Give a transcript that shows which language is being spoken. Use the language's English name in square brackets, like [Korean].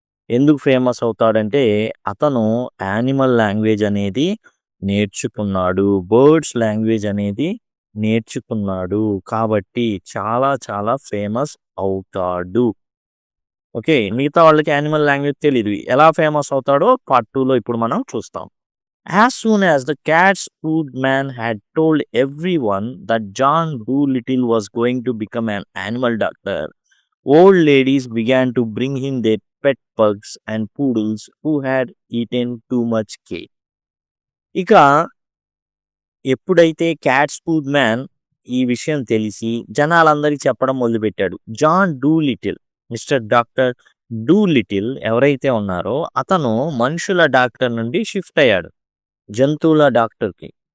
[Telugu] ఎందుకు ఫేమస్ అవుతాడంటే అతను animal language అనేది నేర్చుకున్నాడు. బర్డ్స్ లాంగ్వేజ్ అనేది నేర్చుకున్నాడు. కాబట్టి చాలా చాలా ఫేమస్ అవుతాడు. ఓకే. మిగతా వాళ్ళకి యానిమల్ లాంగ్వేజ్ తెలీదు. ఎలా ఫేమస్ అవుతాడో పార్ట్ 2లో ఇప్పుడు మనం చూస్తాం. [English] As soon as the cat's food man had told everyone that John Dolittle was going to become an animal doctor, old ladies began to bring him their pet pugs and poodles who had eaten too much cake. [Telugu] ఇక ఎప్పుడైతే cats food man ఈ విషయం తెలిసి జనాలందరికీ చెప్పడం మొదలుపెట్టాడు. John డూలిటిల్, mister doctor డూలిటిల్ ఎవరైతే ఉన్నారో అతను మనుషుల డాక్టర్ నుండి షిఫ్ట్ అయ్యాడు జంతువుల డాక్టర్‌కి.